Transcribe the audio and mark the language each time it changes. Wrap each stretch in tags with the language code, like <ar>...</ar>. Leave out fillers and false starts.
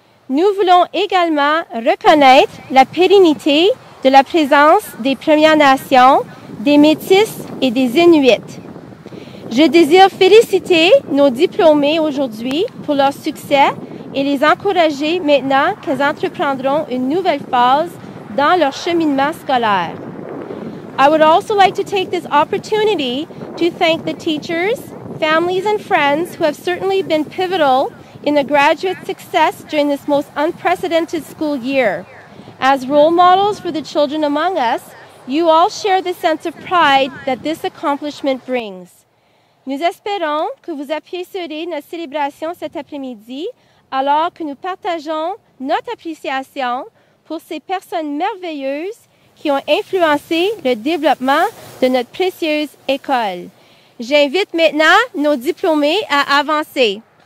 <fr>Nous voulons également reconnaître la pérennité de la présence des Premières Nations, des Métis et des Inuits. Je désire féliciter nos diplômés aujourd'hui pour leur succès et les encourager maintenant qu'elles entreprendront une nouvelle phase dans leur cheminement scolaire.</fr> <en>I would also like to take this opportunity to thank the teachers, families, and friends who have certainly been pivotal in the graduate success during this most unprecedented school year. As role models for the children among us, you all share the sense of pride that this accomplishment brings.</en> <fr>Nous espérons que vous apprécierez notre célébration cet après-midi alors que nous partageons notre appréciation pour ces personnes merveilleuses qui ont influencé le développement de notre précieuse école. J'invite maintenant nos diplômés à avancer.</fr>